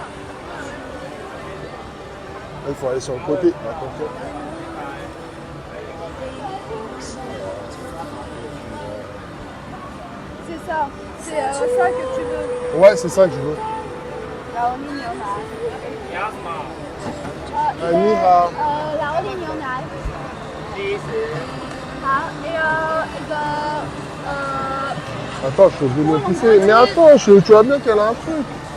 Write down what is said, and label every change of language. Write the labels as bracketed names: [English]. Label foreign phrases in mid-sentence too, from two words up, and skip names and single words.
[French] Là, il faut aller sur le côté. Attention. C'est ça. C'est ça que tu veux. Ouais, c'est ça que je veux. Là, on est [Chinese] 你好. 老李牛奶。好，一个 [French] Attends, je suis obligé de le pousser. Mais attends, tu vois bien qu'elle a un truc.